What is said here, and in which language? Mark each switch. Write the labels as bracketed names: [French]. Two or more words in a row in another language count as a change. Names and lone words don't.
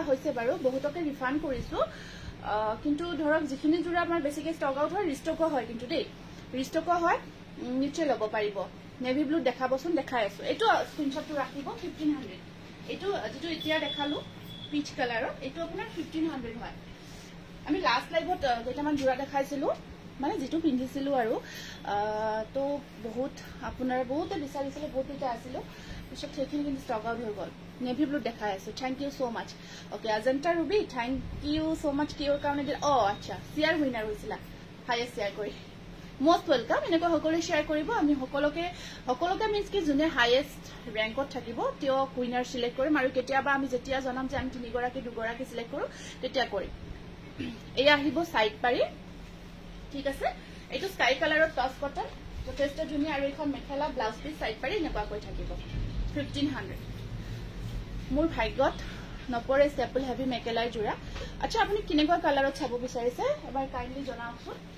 [Assamese] হৈছে বাৰু বহুতকে ৰিফান্ড কৰিছো কিন্তু ধৰক যিখিনি জোৰা আমাৰ বেছিকে [English] stock out [Assamese] হয় ৰিষ্টক হয় কিন্তু দেই ৰিষ্টক হয় নিশ্চয় লব পাৰিব [English] navy blue [Assamese] দেখাবচোন দেখাই আছো এটো স্ক্রিনশটটো ৰাখিব 1500 এটো যেটো এতিয়া দেখালো পিচ কালাৰৰ এটো আপোনাৰ 1500 হয় আমি লাষ্ট লাইভত যেটামান জোৰা দেখাইছিলো মানে যেটো পিন্ধিছিলো আৰু তো বহুত আপোনাৰ বহুতে বিচাৰিছিল বহুতে আছিল পিছত সেইখিনি কিন্তু [English] stock out [Assamese] হৈ গল [English] navy blue [Assamese] দেখাই আছে [English] thank you so much okay [Assamese] অজন্তা রুবি [English] thank you so much [Assamese] কিয়ৰ কাৰণে দিল আচ্ছা সিয়াৰ উইনাৰ হৈছিল [English] highest share [Assamese] কৰি [English] most welcome [Assamese] এনেকৈ সকলোৱে শেয়াৰ কৰিব আমি সকলোকে মিন্স কি যোনে হাইয়েষ্ট ৰেংকত থাকিব তেওঁ [English] winner select [Assamese] কৰিম আৰু কেতিয়াবা আমি যেতিয়া জনাম যে আমি তিনিগৰাকী দুগৰাকী সিলেক্ট কৰো তেতিয়া কৰিম এই আহিব সাইড পাৰি ঠিক আছে এটো স্কাই কালাৰৰ টস কটন যথেষ্ট ধুনিয়া আৰু এখন মেখেলা [English] blouse piece [Assamese] সাইড পাৰি এনেকুৱা কৈ থাকিব 1500 মোৰ ভাগ্যত নপৰে [English] staple heavy [Assamese] মেখেলাৰ জোৰা আচ্ছা আপুনি কিনেকুৱা কালাৰত চাব বিচাৰিছে এবাৰ কাইন্ডলি জনাওকচোন